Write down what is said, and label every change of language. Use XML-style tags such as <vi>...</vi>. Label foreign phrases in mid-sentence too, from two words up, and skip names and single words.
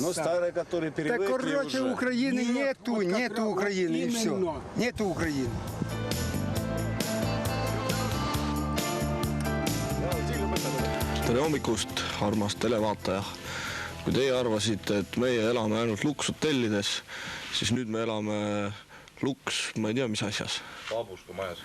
<ru>Но старые, которые привыкли уже. Так, короче, Украины нету Украины, и все. Нету Украины.</ru> <et>Tere hommikust, armas televaataja. Kui teie arvasite, et meie elame ainult Lukshotellides, siis nüüd me elame Luks, ma ei tea, mis asjas. Paabuska majas.</et>